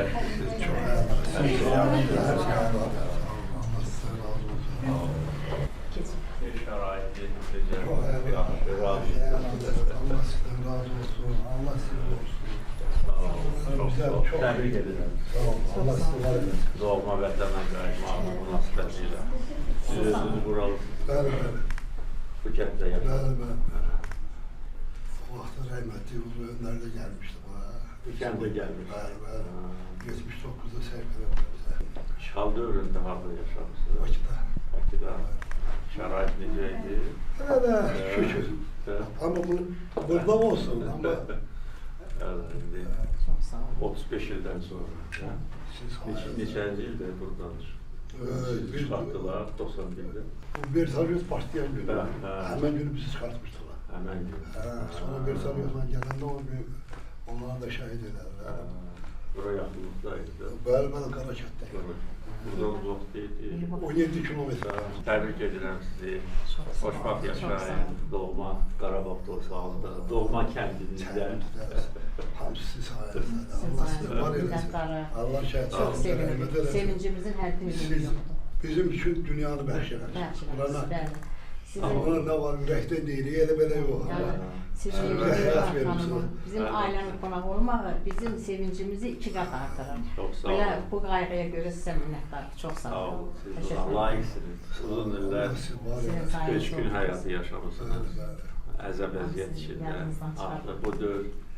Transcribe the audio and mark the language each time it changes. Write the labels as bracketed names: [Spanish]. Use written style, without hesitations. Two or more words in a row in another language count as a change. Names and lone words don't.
[Turkish] Çok her şey yapmışlar. Her şey yapmışlar. Allah size razı olsun. Şeraiti, Çok hayırlı. razı Allah sizden razı olsun. Allah size olsun. Güzel, çok tebrik ederim. sağ olun. Allah size var etsin. [Azerbaijani] Doğma vətənə qayıtmağın münasibətilə. Siz özünüz buralısınız. Bəli, bəli. Bu kənddə Bəli, yaşadınız. bəli. O vaxtda rəhmətli Ulu Öndər də gəlmişdi bana. Bu kəndə gəlmiş. Bəli, bəli. 79'da sevk edildi. İşğal dövründə harada yaşamışsınız? Bakıda. Bakıda. Şərait necə idi? [Turkish] Öyle şükür. Evet. Ama bu burada olsun ama Evet, indi Çok sağ olun. [Azerbaijani] 35 ildən sonra. siz Neçənci ildə buradadır? biz Çıxartdılar 91'də. [Turkish] bu Versaliyos başlayan gün. Ha, ha. Hemen günü bizi çıkartmıştılar. [Azerbaijani] Həmən gün. [Turkish] Sonra Versaliyos'dan gelende o gün onlara da şahit ederler. [Azerbaijani] Bura yaxınlıqdaydı. Bəli, Qarakətdə. Buradan uzaq deyildi. [Turkish] 17 kilometre. [Azerbaijani] Təbrik edirəm sizi. [Turkish] Çok sağ olun. [Azerbaijani] Xoşbaxt [Turkish] Çok sağ [Azerbaijani] yaşayın. [Turkish] olun. [Azerbaijani] Doğma Qarabağ torpağında, doğma kəndinizdə. [Turkish] Hamısı siz sayenizde. [Azerbaijani] Siz [Turkish] Allah size var sayenizde. eylesin. Minnettarım. Allah şahit Çok olsun, rahmet sevindim. eylesin. [Azerbaijani] Sevincimizin həddimiz Siz [Turkish] yoktu. [Azerbaijani] bizim için dünyanı bəxşələrsiniz. Yaxşılar, bəli. Sizin, Buna ne var ürəkdə deyirik, elə belə yox. yani, sizin [Turkish] Bize Yüce hayat Hanım'ın, vermişsiniz. bizim ailenin konak olmağı bizim sevincimizi 2 kat artırır. [Azerbaijani] Çok sağ [Turkish] Böyle olun. bu gayrıya göre size minnettarım. [Azerbaijani] Çok sağ Sağ olun. olun. Siz [Turkish] Teşekkür [Azerbaijani] buna ederim. layiqsiniz. Uzun illər [Turkish] Allah siz var [Azerbaijani] Sizin eylesin. sayenizde köçkün oldu. həyatı yaşamısınız. Bəli, bəli. Əzəb əziyyət Sizi içində. yadınızdan çıxardım. Artıq bu dövr